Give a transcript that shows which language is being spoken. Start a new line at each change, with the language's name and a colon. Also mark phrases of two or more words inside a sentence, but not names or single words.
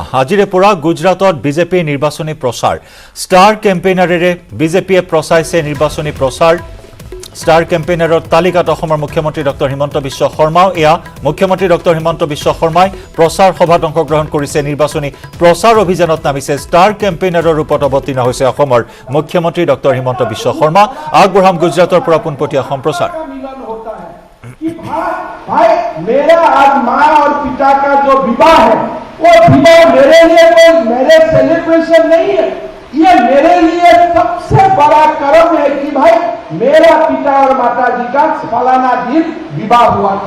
Assamese: আজিৰে পৰা গুজৰাটত বিজেপি নিৰ্বাচনী প্ৰচাৰ
English: star campaigners
Assamese: বিজেপিয়ে প্ৰচাৰিছে নিৰ্বাচনী প্ৰচাৰ
English: star campaigners
Assamese: তালিকাত অসমৰ মুখ্যমন্ত্ৰী ডক্টৰ হিমন্ত বিশ্ব শৰ্মাও এয়া মুখ্যমন্ত্ৰী ডক্টৰ হিমন্ত বিশ্ব শৰ্মাই প্ৰচাৰ সভাত অংশগ্ৰহণ কৰিছে নিৰ্বাচনী প্ৰচাৰ অভিযানত নামিছে
English: star campaigner
Assamese: ৰূপত অৱতীৰ্ণ হৈছে অসমৰ মুখ্যমন্ত্ৰী ডক্টৰ হিমন্ত বিশ্ব শৰ্মা আগবঢ়াম গুজৰাটৰ পৰা পোনপটীয়া সম্প্ৰচাৰ
Hindi: भाई मेरा आज माँ और पिता का जो विवाह है वो विवाह मेरे लिए कोई मेरे सेलिब्रेशन नहीं है। ये मेरे लिए सबसे बड़ा कर्म है कि भाई मेरा पिता और माता जी का फलाना दिन विवाह हुआ था।